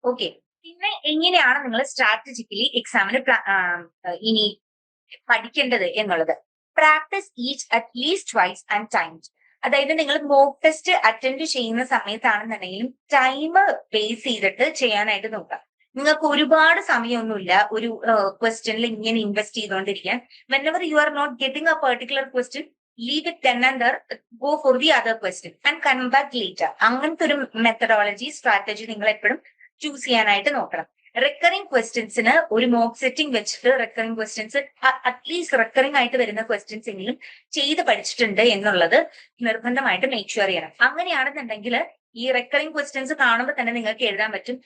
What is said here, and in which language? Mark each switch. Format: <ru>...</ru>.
<ml>Okay, പിന്നെ എങ്ങനെയാണ് നിങ്ങൾ സ്ട്രാറ്റജിക്കലി എക്സാമിന് ഇനി പഠിക്കേണ്ടത് എന്നുള്ളത്?</ml> <en>Practice each at least twice and times.</en> <ml>അതായത് നിങ്ങൾ മോക്ക് ടെസ്റ്റ് അറ്റൻഡ് ചെയ്യുന്ന സമയത്താണെന്നുണ്ടെങ്കിലും ടൈം ബേസ് ചെയ്തിട്ട് ചെയ്യാനായിട്ട് നോക്കുക. നിങ്ങൾക്ക് ഒരുപാട് സമയമൊന്നുമില്ല ഒരു ക്വസ്റ്റ്യനിൽ ഇങ്ങനെ invest ചെയ്തുകൊണ്ടിരിക്കാൻ.</ml> <en>whenever you are not getting a particular question, leave it then and there, go for the other question and come back later.</en> <ml>അങ്ങനത്തെ ഒരു മെത്തഡോളജി, സ്ട്രാറ്റജി നിങ്ങൾ എപ്പോഴും ചൂസ് ചെയ്യാനായിട്ട് നോക്കണം. റിക്കറിംഗ് ക്വസ്റ്റ്യൻസിന് ഒരു മോക്ക് സെറ്റിംഗ് വെച്ചിട്ട് റിക്കറിംഗ് ക്വസ്റ്റ്യൻസ് അറ്റ്ലീസ്റ്റ് റിക്കറിംഗ് ആയിട്ട് വരുന്ന ക്വസ്റ്റ്യൻസ് എങ്കിലും ചെയ്ത് പഠിച്ചിട്ടുണ്ട് എന്നുള്ളത് നിർബന്ധമായിട്ട് മേക്ക് ഷുവർ ചെയ്യണം. അങ്ങനെയാണെന്നുണ്ടെങ്കിൽ ഈ റെക്കറിംഗ് ക്വസ്റ്റ്യൻസ് കാണുമ്പോൾ തന്നെ നിങ്ങൾക്ക് എഴുതാൻ പറ്റും.</ml>